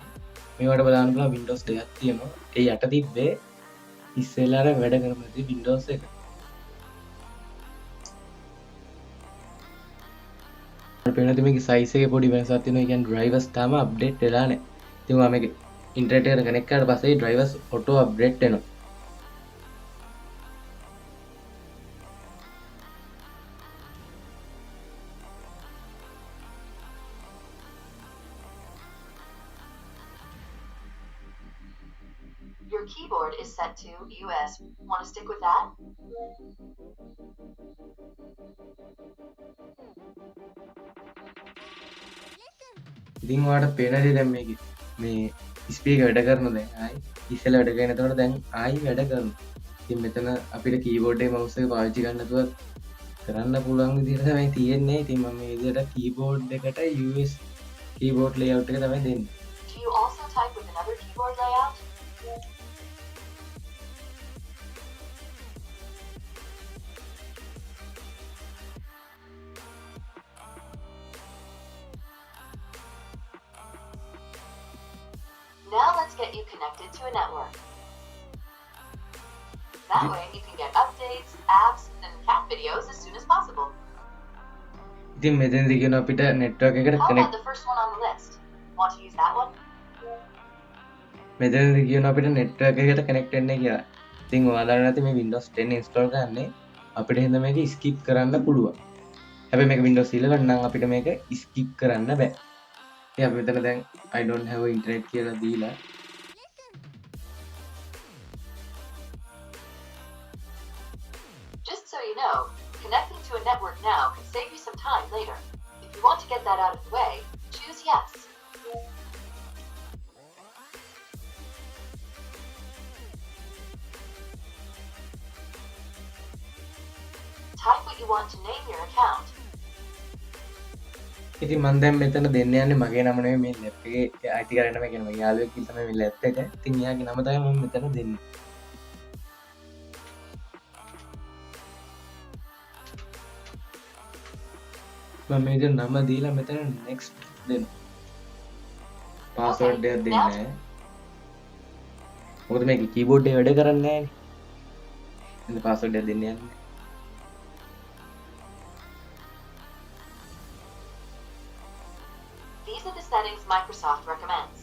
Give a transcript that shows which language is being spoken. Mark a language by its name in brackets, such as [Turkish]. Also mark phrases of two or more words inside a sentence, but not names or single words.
[Sinhala] මේවට බලන්න පුළුවන් Windows 2ක් තියෙනවා. ඒ යට තිබ්බේ ඉස්සෙල්ලාට වැඩ කරපු Windows එක. අපේනත් මේකේ size එකේ පොඩි වෙනසක් තියෙනවා. ඒ කියන්නේ drivers තාම update වෙලා නැහැ. ඉතින් මම මේක internet එකට connect කරලා පස්සේ [English] drivers auto update [Sinhala] වෙනවා. [English] Your keyboard is set to US. Want to stick with that? [Sinhala] ඉතින් ඔයාලට පේනදී දැන් මේකේ මේ ස්පීකර් වැඩ කරනවා දැන් ආයි ඉස්සෙල්ලා වැඩ කරගෙන එතකොට දැන් ආයි වැඩ කරනවා. ඉතින් මෙතන අපිට කීබෝඩ් එකේ mouse එක පාවිච්චි කරන්න නැතුව කරන්න පුළුවන් විදිහට තමයි තියෙන්නේ. ඉතින් මම මේ විදිහට කීබෝඩ් එකට [English] US keyboard layout [Sinhala] එක තමයි දෙන්නේ. [English] Do you also type with another keyboard layout? Now let's get you connected to a network. That way you can get updates, apps, and cat videos as soon as possible. [Sinhala] ඉතින් මෙතනදී කියන අපිට network එකට [English] How connect about the first one on the list? Want to use that one? [Sinhala] මෙතනදී කියන අපිට network එකට connect වෙන්න කියලා. ඉතින් ඔයාලා නැති මේ Windows 10 install කරන්නේ අපිට හින්දා මේක skip කරන්න පුළුවන්. හැබැයි මේක Windows 11 නම් අපිට මේක skip කරන්න බෑ. ඉතින් අපි මෙතන දැන් [English] I don't have internet [Sinhala] කියලා දීලා [English] Just so you know, connecting to a network now can save you some time later. If you want to get that out of the way, choose yes. Type what you want to name your account. [Sinhala] ඉතින් මම දැන් මෙතන දෙන්න යන්නේ මගේ නම නෙමෙයි මේ ලැප් එකේ අයිතිකාරය නම කියන මගේ යාළුවෙක් ඉන්න තමයි මේ ලැප් එක. ඉතින් එයාගේ නම තමයි මම මෙතන දෙන්නේ. මම මේ විදිහට නම දීලා මෙතන next දෙනවා. password එකක් දෙන්නේ නැහැ. මොකද මේකේ keyboard එක වැඩ කරන්නේ නැහැ නේ. ඉතින් password එකක් දෙන්න යන්නේ. [English] These are the settings Microsoft recommends.